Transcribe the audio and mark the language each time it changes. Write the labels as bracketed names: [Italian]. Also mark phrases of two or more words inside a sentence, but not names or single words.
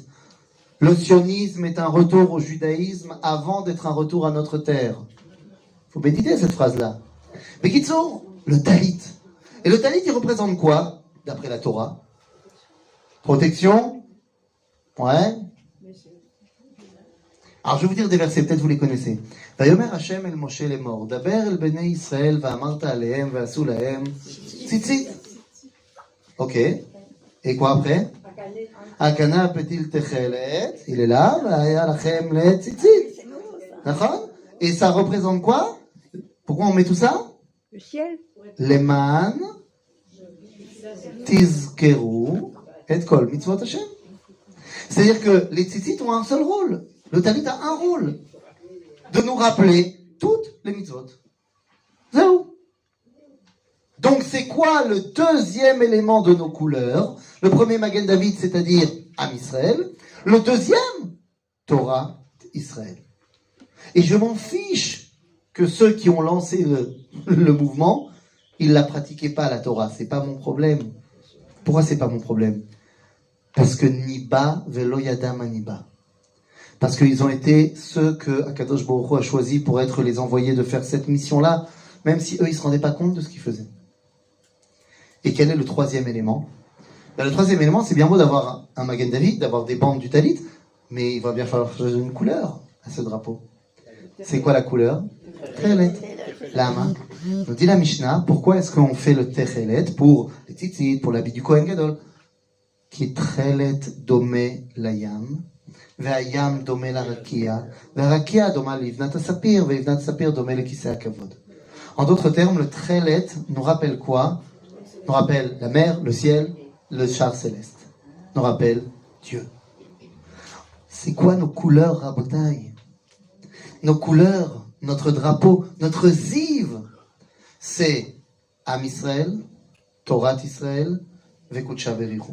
[French] Le sionisme est un retour au judaïsme avant d'être un retour à notre terre. Faut méditer cette phrase-là. Mais Kitsour, le talit. Et le talit, il représente quoi, d'après la Torah? Protection? Ouais. Alors je vais vous dire des versets, peut-être vous les connaissez. [Hebrew] ויאמר ה' אל משה לאמר, דבר אל בני ישראל ואמרת אלהם ועשו להם ציצית. [French] Ok. Et quoi après? [Hebrew] הכנף פתיל תכלת, [French] il est là, [Hebrew] והיה לכם לציצית. [French] D'accord? Et ça représente quoi? Pourquoi on met tout ça? Le ciel. [Hebrew] למען תזכרו את כל מצוות ה. [French] C'est-à-dire que les tzitzit ont un seul rôle. Le talit a un rôle. De nous rappeler toutes les mitzvot. Zéro. Donc c'est quoi le deuxième élément de nos couleurs? Le premier Magen David, c'est-à-dire [Hebrew] עם ישראל. [French] Le deuxième, [Hebrew] תורה ישראל. [French] Et je m'en fiche que ceux qui ont lancé le mouvement, ils ne la pratiquaient pas, la Torah. C'est pas mon problème. Pourquoi c'est pas mon problème? [Hebrew] Parce que נבא ולא ידע מה נבא. [French] Parce qu'ils ont été ceux que [Hebrew] הקדוש ברוך הוא [French] a choisis pour être les envoyés de faire cette mission-là, même si eux, ils ne se rendaient pas compte de ce qu'ils faisaient. Et quel est le troisième élément? Le troisième élément, c'est bien beau d'avoir un Magen David, d'avoir des bandes du talit, mais il va bien falloir choisir une couleur à ce drapeau. C'est quoi la couleur? Techelet. Lama. Nous dit la Mishnah, pourquoi est-ce qu'on fait le Techelet pour les tzitzit, pour l'habit du [Hebrew] כהן גדול? שהתכלת דומה לים. והים דומה לרקיע, והרקיע דומה לבנת הספיר, ולבנת הספיר דומה לכיסא הכבוד. [French] En d'autres termes, le Tchelet nous rappelle quoi? Nous rappelle la mer, le ciel, le char céleste. Nous rappelle Dieu. C'est quoi nos couleurs, Rabotai? Nos couleurs, notre drapeau, notre ziv, c'est [Hebrew] עם ישראל, תורה ישראל, וקודשא בריך הוא.